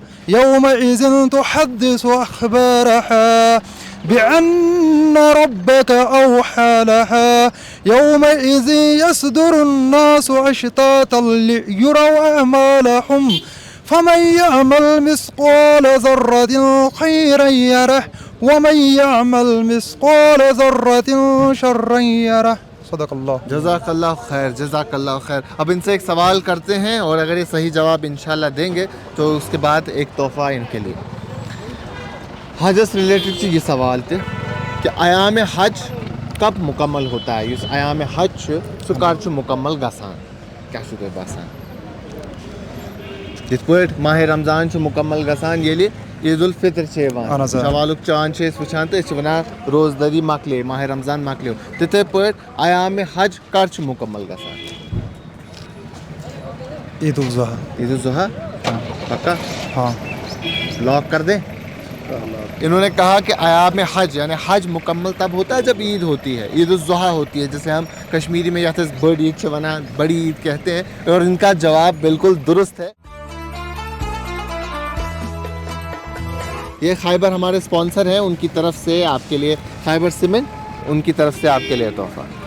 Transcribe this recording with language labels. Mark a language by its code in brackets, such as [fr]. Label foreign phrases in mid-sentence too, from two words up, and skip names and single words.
[ar] يومئذ تحدث أخبارها بأن ربك أوحى لها يومئذ يصدر الناس أشتاتا ليروا أعمالهم فمن يعمل مثقال ذرة خيرا يره ومن يعمل مثقال ذرة شرا يره جزاك الله خير، جزاك الله خير. [ur] اب ان سے ایک سوال کرتے ہیں اور اگر یہ صحیح جواب ان شاء اللہ دیں گے تو اس کے بعد ایک تحفہ ان کے لیے. حج سے ریلیٹڈ یہ سوال تھے کہ ایام حج کب مکمل ہوتا ہے? [ks] इस आयाम हज सु कर मुकम्मल गसान क्या बसान इत पे माह रमज़ान मुकम्मल गसान ये ईद उल फितर शवालुक चांद वुचान तो वन रोजदारी मकले माह रमज़ान मकलो तिथे पे आयाम हज कर मुकम्मल गसान? [ur] عید الاضحیٰ. عید الاضحیٰ پکا? ہاں. لاک کر دیں? انہوں نے کہا کہ ایام حج یعنی حج مکمل تب ہوتا ہے جب عید ہوتی ہے، عید الاضحیٰ ہوتی ہے، جسے ہم کشمیری میں یاتھ بڑی عید سے ونان بڑی عید کہتے ہیں، اور ان کا جواب بالکل درست ہے۔ یہ خیبر ہمارے سپانسر ہیں، ان کی طرف سے آپ کے لیے خیبر سیمنٹ، ان کی طرف سے آپ کے لیے تحفہ۔